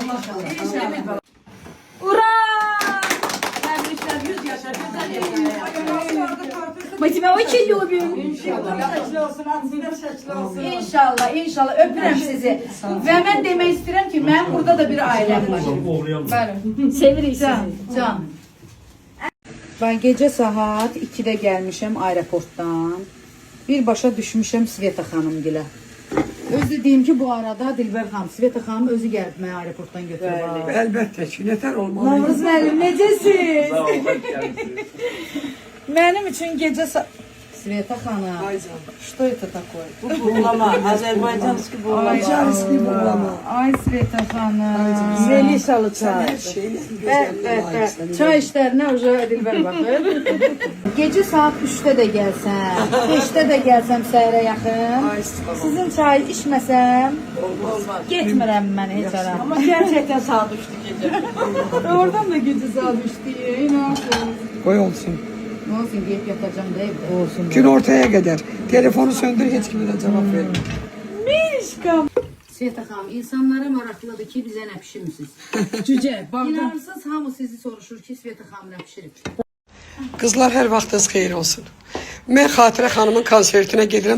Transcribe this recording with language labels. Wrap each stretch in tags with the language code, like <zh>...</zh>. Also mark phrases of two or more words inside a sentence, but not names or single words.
<az>İnşallah. Ura! Təbriklər 100 yaşa.</az> <ru>Мы тебя очень любим.</ru> <az>İnşallah, inşallah. Öpürəm sizi. Və mən demək istəyirəm ki, mənim burada da bir ailəm var. Bəli.</az> <tr>Seviriz</tr> <az>Can, can.</az> <tr>Ben gece saat 2'de gelmişim aeroporttan.</tr> <az>Birbaşa düşmüşüm Sveta xanımgilə. Özü deyim ki, bu arada Dilbər xanım, Sveta xanım özü gəlib məni aeroportdan götürüb. Əlbəttə ki, nətər olmalı. Novruz müəllim, necəsiz? Mənim üçün gecə Sveta xanım.</az> <ru>Что это такое?</ru> <az>Buğlama,</az> <ru>Азербайджанский буглама.</ru> <az>Azərbaycanski buğlama. Ay Sveta xanım. Zelisalı çay. Hər şeyin gözəlliyi. Çay işlərinə uca Dilbər baxır.</az> <tr>Gece saat 3'te de gelsem, 5'te de gelsem</tr> <az>səhərə yaxın. Sizin çay içməsəm, getmirəm mən heç ara.</az> <tr>Ama gerçekten sağ düştü gece. Oradan da gece saat 3'te inansın.</tr> <az>Qoy olsun.</az> <tr>Ne olsun deyip yatacağım da evde.</tr> <az>Olsun. Gün ortaya qədər. Telefonu söndür, heç kimə də cavab vermə. Sveta xanım, insanlara maraqlıdır ki, bizə nə pişirmisiniz? Cücə, İnanırsınız, hamı sizi soruşur ki, Sveta xanım nə pişirib? Qızlar hər vaxtınız xeyir olsun. Mən Xatirə xanımın konsertinə gedirəm.</az>